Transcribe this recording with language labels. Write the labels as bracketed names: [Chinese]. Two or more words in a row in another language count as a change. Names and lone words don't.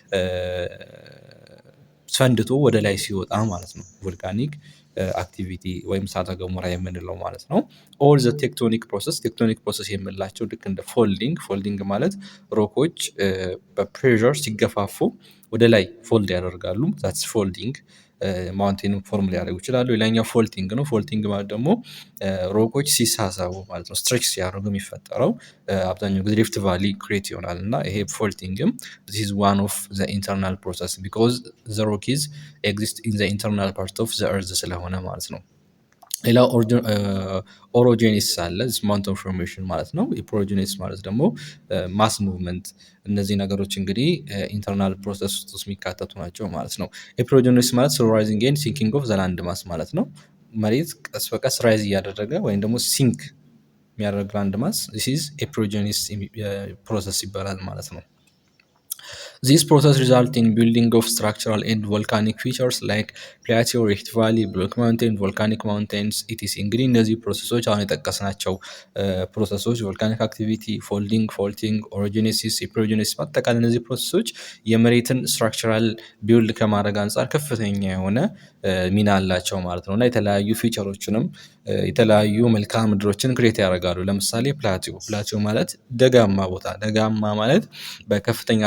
[Amharic] ፈንድቶ ወደ ላይ ሲወጣ ማለት ነው። [English] volcanic activity [Amharic] ወይም እሳተ ገሞራ የምንለው ማለት ነው። [English] or the tectonic process። tectonic process [Amharic] የምንላቸው ልክ እንደ ፎልዲንግ ማለት ሮኮች በፕሬዠር ሲገፋፉ ወደ ላይ ፎልድ ያደርጋሉ። [English] that's folding። mountain form [Amharic] ሊያደርጉ ይችላሉ። ሌላኛው ፎልቲንግ ነው። ፎልቲንግ ማለት ደግሞ ሮኮች ሲሳሳቡ ማለት ነው። ስትሬች ሲያደርጉ የሚፈጠረው አብዛኛው ጊዜ [English] rift valley create [Amharic] ይሆናል እና ይሄ ፎልቲንግም [English] this is one of the internal process because the rockies exist in the internal part of the earth [Amharic] ስለሆነ ማለት ነው። ሌላው ኦሮጄኒስ አለ [English] mountain formation ማለት [Amharic] ነው። ፕሮጄኒስ ማለት ደግሞ [English] mass movement። [Amharic] እነዚህ ነገሮች እንግዲህ [English] internal process [Amharic] ውስጥ የሚካተቱ ናቸው ማለት ነው። ፕሮጄኒስ ማለት [English] rising and sinking of the land mass [Amharic] ማለት ነው። መሬት ቀስ በቀስ ራይዝ እያደረገ ወይም ደግሞ ሲንክ የሚያደርግ [English] land mass this is a progenies ፕሮሰስ [Amharic] ይባላል ማለት ነው። [English] This process results in building of structural and volcanic features like plateau, rift valley, block mountain, volcanic mountains etc. [Amharic] እንግዲህ እነዚህ ፕሮሰሶች አሁን የጠቀስናቸው ፕሮሰሶች [English] volcanic activity፣ [Amharic] ፎልዲንግ፣ ፎልቲንግ፣ ኦሮጂኔሲስ፣ ፕሮጂኔሲስ አጠቃላይ እነዚህ ፕሮሰሶች የመሬትን [English] structural build [Amharic] ከማድረግ አንጻር ከፍተኛ የሆነ ሚና አላቸው ማለት ነው እና የተለያዩ ፊቸሮችንም የተለያዩ መልክዓ ምድሮችን ክሬት ያደርጋሉ። ለምሳሌ ፕላቲዮ ማለት ደጋማ ቦታ። ደጋማ ማለት በከፍተኛ